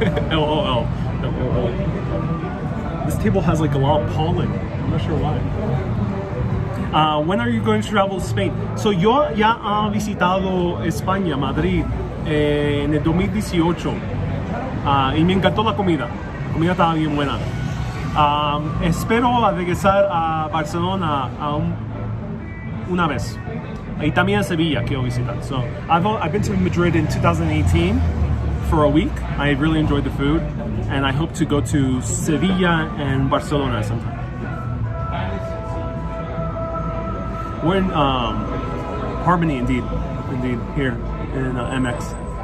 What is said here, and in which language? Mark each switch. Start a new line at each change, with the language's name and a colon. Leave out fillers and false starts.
English: LOL. This table has like a lot of pollen. I'm not sure why. When are you going to travel to Spain?
Spanish: So yo ya he visitado España, Madrid, en el 2018. Y me encantó la comida. La comida estaba bien buena. Espero regresar a Barcelona una vez. Y también a Sevilla quiero visitar.
English: So I've been to Madrid in 2018 for a week. I really enjoyed the food, and I hope to go to Sevilla and Barcelona sometime. We're in Harmony, indeed, here in MX.